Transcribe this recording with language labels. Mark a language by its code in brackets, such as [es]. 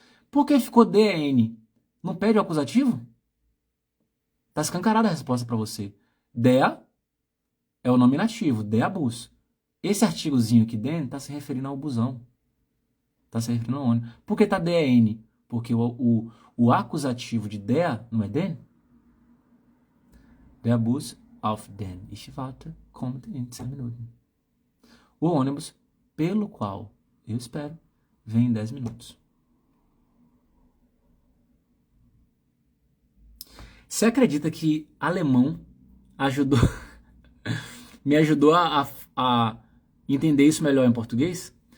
[pt] Por que ficou DN? Não pede o acusativo? Tá escancarada a resposta para você. Der é o nominativo, [de] der Bus. [pt] Esse artigozinho aqui dentro está se referindo ao busão. Está se referindo ao ônibus. Por que está DN? Porque o acusativo de der não é den? [de] Der Bus auf den ich warte kommt in 10 Minuten. [pt] O ônibus pelo qual eu espero vem em 10 minutos. Você acredita que alemão ajudou, me ajudou a entender isso melhor em português?